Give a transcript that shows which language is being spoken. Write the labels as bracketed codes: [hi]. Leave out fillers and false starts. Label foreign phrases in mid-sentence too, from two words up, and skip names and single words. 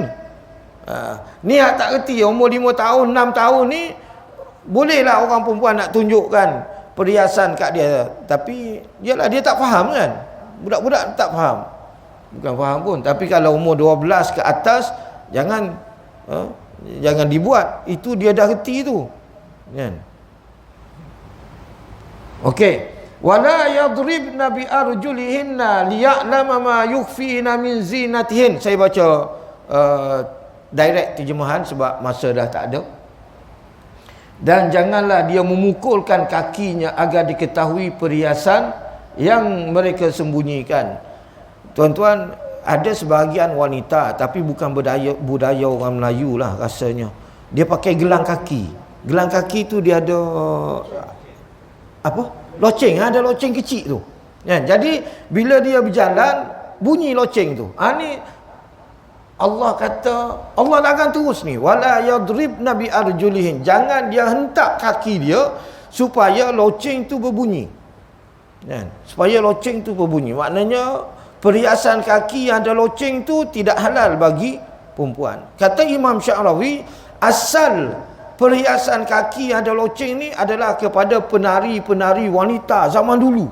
[ms] Ni tak reti, umur 5 tahun, 6 tahun ni bolehlah orang perempuan nak tunjukkan perhiasan kat dia, tapi yalah dia tak faham kan. Budak-budak tak faham. Bukan faham pun, tapi kalau umur 12 ke atas jangan jangan dibuat. Itu dia dah reti tu. Kan? Okey. [ar] ولا يضربن بأرجلهن ليعلم ما يخفين من زينتهن. [ms] Saya baca direct terjemahan sebab masa dah tak ada. Dan janganlah dia memukulkan kakinya agar diketahui perhiasan yang mereka sembunyikan. Tuan-tuan, ada sebahagian wanita, tapi bukan budaya orang Melayu lah rasanya, dia pakai gelang kaki. Gelang kaki tu dia ada apa? Loceng, ada loceng kecil tu. Ya, jadi bila dia berjalan bunyi loceng tu. Ni Allah kata, Allah akan terus ni, [ar] ولا يضربن بأرجلهن. [ms] Jangan dia hentak kaki dia supaya loceng tu berbunyi. Ya, supaya loceng tu berbunyi. Maknanya perhiasan kaki yang ada loceng tu tidak halal bagi perempuan. Kata Imam Sya'rawi, asal perhiasan kaki yang ada loceng ni adalah kepada penari-penari wanita zaman dulu.